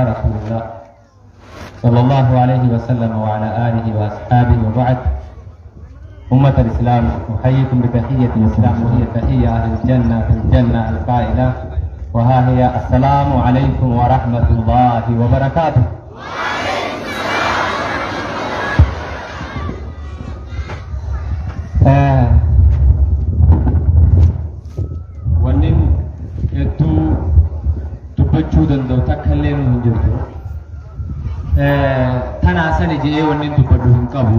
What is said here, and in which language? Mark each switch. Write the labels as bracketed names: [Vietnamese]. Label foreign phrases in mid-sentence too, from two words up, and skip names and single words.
[Arabic] رسول الله صلى الله عليه وسلم وعلى آله وأصحابه وبعد أمة الإسلام أحييكم بتحية الإسلام وهي تحية أهل الجنة في الجنة القائلة وها هي السلام عليكم ورحمة الله وبركاته [Oromo] wannin hedduu dubbachuu danda'u takka illee nu hin jirtu tanaa sani jedhee wannin dubbadhu hin qabu